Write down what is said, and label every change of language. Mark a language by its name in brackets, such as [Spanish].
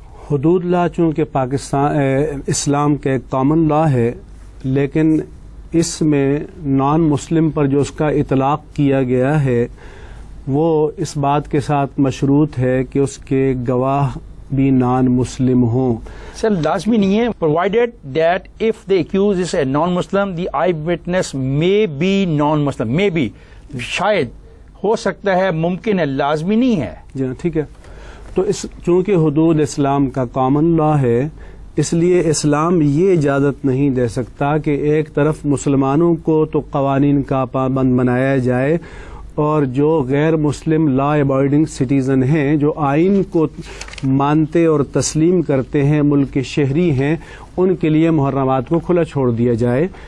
[Urdu] حدود لا چونکہ پاکستان اسلام کا ایک کامن لا ہے، لیکن اس میں نان مسلم پر جو اس کا اطلاق کیا گیا ہے وہ اس بات کے ساتھ مشروط ہے کہ اس کے گواہ بھی نان مسلم ہوں. سر لازمی نہیں ہے. [English] Provided that if the accused is a non Muslim the eye witness may be non Muslim. [Urdu] May be شاید ہو سکتا ہے، ممکن ہے، لازمی نہیں ہے. جی ہاں ٹھیک ہے. تو چونکہ حدود اسلام کا کامن لا ہے، اس لیے اسلام یہ اجازت نہیں دے سکتا کہ ایک طرف مسلمانوں کو تو قوانین کا پابند بنایا جائے اور جو غیر مسلم [English] law abiding citizen [Urdu] ہیں، جو آئین کو مانتے اور تسلیم کرتے ہیں، ملک کے شہری ہیں، ان کے لیے محرمات کو کھلا چھوڑ دیا جائے.